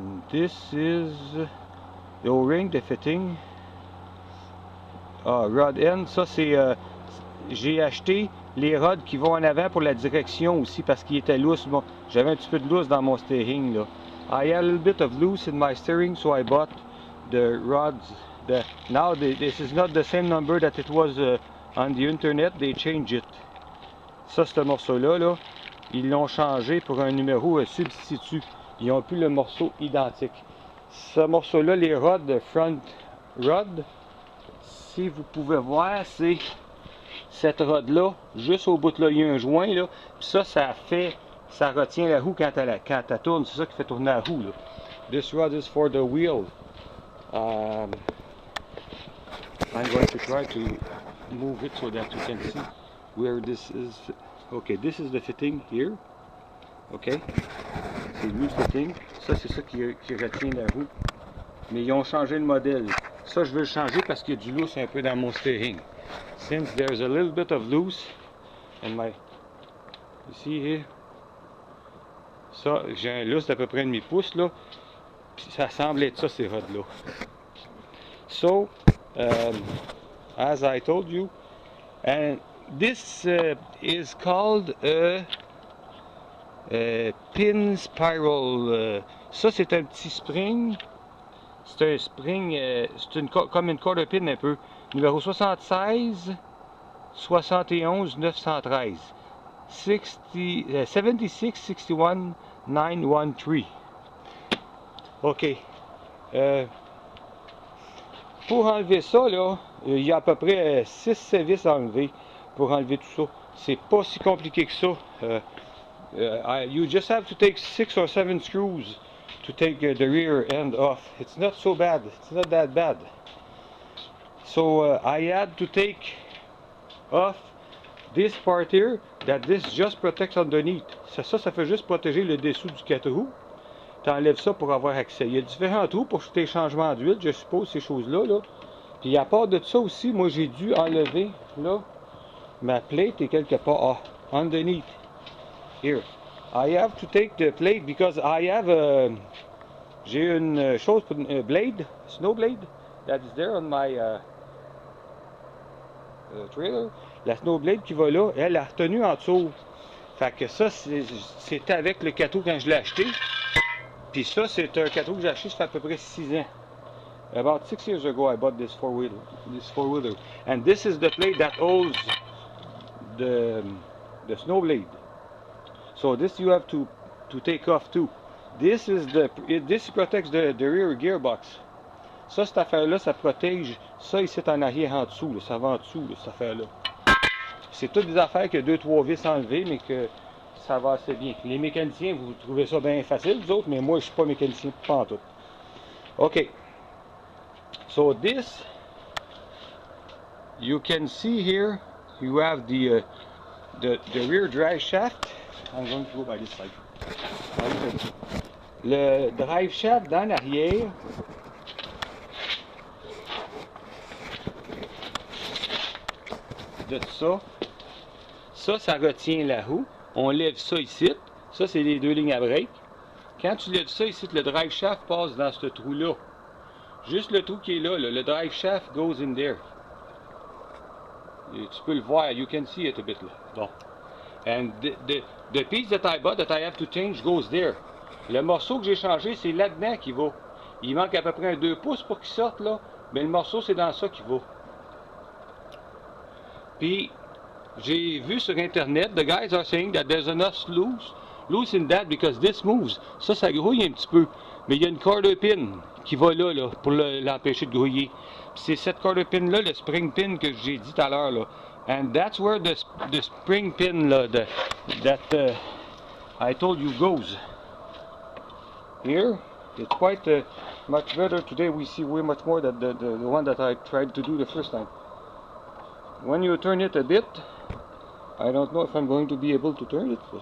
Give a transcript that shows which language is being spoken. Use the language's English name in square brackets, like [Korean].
[English] This is the O-ring, the fitting. [French] Rod end, ça c'est... j'ai acheté les rods qui vont en avant pour la direction aussi parce qu'il était loose. Bon, j'avais un petit peu de loose dans mon steering là. [English] I had a little bit of loose in my steering, so I bought the rods. Now this is not the same number that it was on the internet. They changed it. [French] Ça, ce morceau-là, là, ils l'ont changé pour un numéro substitut. Ils ont plus le morceau identique. Ce morceau-là, les rods front rod, si vous pouvez voir, c'est cette rod-là, juste au bout de là, il y a un joint, là, puis ça retient la roue quand elle tourne, c'est ça qui fait tourner la roue, là. [English] This rod is for the wheel. I'm going to try to move it so that you can see where this is. Okay, this is the fitting here. [French] Okay, c'est le fitting. Ça, c'est ça qui retient la roue. Mais ils ont changé le modèle. Ça, je veux le changer parce qu'il y a du loose un peu dans mon steering. [English] Since there's a little bit of loose in my, you see here, [French] ça, j'ai un loose d'à peu près un demi-pouce là, puis ça semble être ça, ces rods là. [English] So, as I told you, and this is called a pin spiral. [French] Ça, c'est un petit spring. C'est un spring, comme une quarter pin un peu. Numéro 76 71 913. 76 61 913. OK. Pour enlever ça, là, il y a à peu près 6 vis à enlever pour enlever tout ça. C'est pas si compliqué que ça. [English] You just have to take 6 or 7 screws to take the rear end off. It's not so bad. It's not that bad. So I had to take off this part here that this just protects underneath. [French] Ça fait juste protéger le dessous du 4 roues. Tu enlèves ça pour avoir accès. Il y a différents trous pour tes changements d'huile, je suppose, ces choses-là. Là. Puis à part de ça aussi, moi j'ai dû enlever là, ma plate est quelque part underneath. [English] Here. I have to take the plate because I have [French] j'ai une chose pour une blade, [English] snow blade, that is there on my trailer. [French] La snow blade qui va là, elle a retenu en dessous. Fait que ça, c'était avec le cateau quand je l'ai acheté. Puis ça, c'est un cateau que j'ai acheté, ça fait à peu près 6 ans. [English] About 6 years ago, I bought this four-wheeler. And this is the plate that holds the snow blade. So this you have to take off too. This protects the rear gearbox. [French] Ça, cette affaire-là, ça protège ça ici en arrière en dessous. Là, ça va en dessous, là, cette affaire-là. C'est toutes des affaires que 2-3 vis enlevées, mais que ça va assez bien. Les mécaniciens, vous trouvez ça bien facile, vous autres, mais moi, je suis pas mécanicien, pas en tout. OK. [English] So this, you can see here, you have the rear drive shaft. I'm going to go by this side. [French] Le drive shaft dans l'arrière. De ça. Ça retient la roue. On lève ça ici. Ça, c'est les 2 lignes à break. Quand tu lèves ça ici, le drive shaft passe dans ce trou-là. Juste le trou qui est là, le drive shaft [English] goes in there. [French] Et tu peux le voir. [English] You can see it a bit [French] là. Bon. [English] And the piece that I bought that I have to change goes there. [French] Le morceau que j'ai changé, c'est là-dedans qui va. Il manque à peu près un 2 pouces pour qu'il sorte là. Mais le morceau, c'est dans ça qu'il va. Puis, j'ai vu sur internet, [English] the guys are saying that there's enough loose loosen that because this moves. [French] Ça grouille un petit peu. Mais il y a une quarter pin qui va là pour l'empêcher de grouiller. C'est cette quarter pin là, le spring pin que j'ai dit tout à l'heure là. [English] And that's where the spring pin là, that I told you goes. Here, it's quite much better. Today we see way much more than the one that I tried to do the first time. When you turn it a bit, I don't know if I'm going to be able to turn it.